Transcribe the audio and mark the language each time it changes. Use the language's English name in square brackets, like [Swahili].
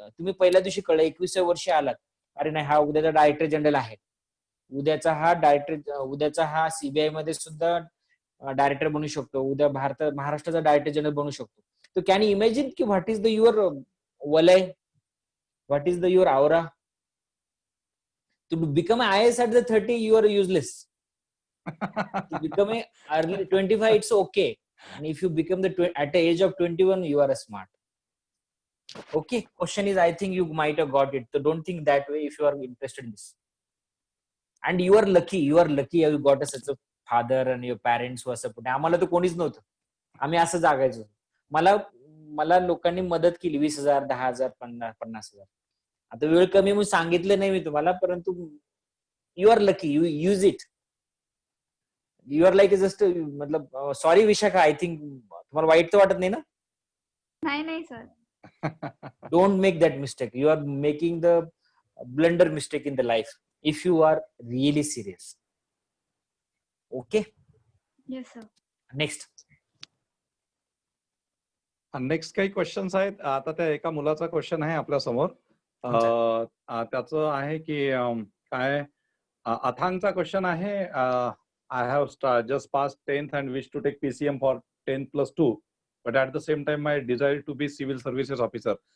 [Marathi] तुम्ही पहिल्या दिवशी कळलं 21व्या वर्षी आलात, अरे नाही हा उद्याचा डायरेक्टर जनरल आहे, उद्याचा हा CBI मध्ये सुद्धा डायरेक्टर बनू शकतो, उद्या महाराष्ट्राचा डायरेक्टर जनरल बनू शकतो. [English] तो can you imagine की what is the your वलय, what is the your aura. To become an IAS at the 30, you are useless. To become a early 25, it's okay. And if you become at the age of 21, you are a smart. Okay. Question is, I think you might have got it. So don't think that way if you are interested in this. And you are lucky. You got such a father and your parents who are supporting. [Marathi] आम्हाला तर कोणीच नव्हतं. आम्ही असं जागायचो. मला लोकांनी मदत केली 20,000, 10,000, 50,000. आता वेळ कमी म्हणून सांगितलं नाही मी तुम्हाला, परंतु [English] You are lucky, you use it. You are like just मतलब sorry Vishakha, I think [Marathi] तुम्हाला वाईट तर वाटत नाही ना? नाही sir. [English] Don't make that mistake. You are making the blunder mistake in the life if you are really serious. Okay. Yes sir. [Marathi] Next काही questions आहेत. आता त्या एका मुलाचा क्वेश्चन आहे आपल्या समोर. त्याचं आहे की काय, अथांगचा क्वेश्चन आहे. [English] I have just pass 10th and wish to take PCM for 10+2, but at the same time I desire to be civil services officer.